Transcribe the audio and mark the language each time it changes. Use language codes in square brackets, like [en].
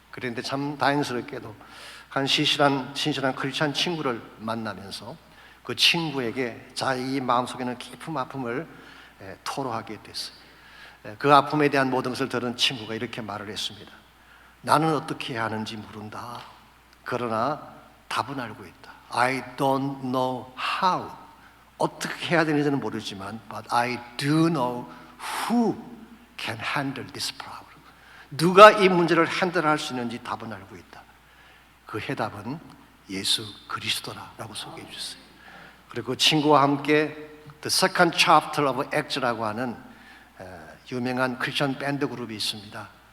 [ko] 그런데 참 다행스럽게도 한 신실한 크리스찬 친구를 만나면서 그 친구에게 자기 마음속에는 깊은 아픔을 토로하게 됐어요. 그 아픔에 대한 모든 것을 들은 친구가 이렇게 말을 했습니다. 나는 어떻게 해야 하는지 모른다. 그러나 답은 알고 있다. [en] I don't know how. [ko] 어떻게 해야 되는지는 모르지만 [en] But I do know who can handle this problem. [ko] 누가 이 문제를 핸들할 수 있는지 답은 알고 있다. 그 해답은 예수 그리스도라고 소개해 주셨어요. 그리고 그 친구와 함께 The Second Chapter of Acts라고 하는 유명한 크리스천 밴드 그룹이 있습니다.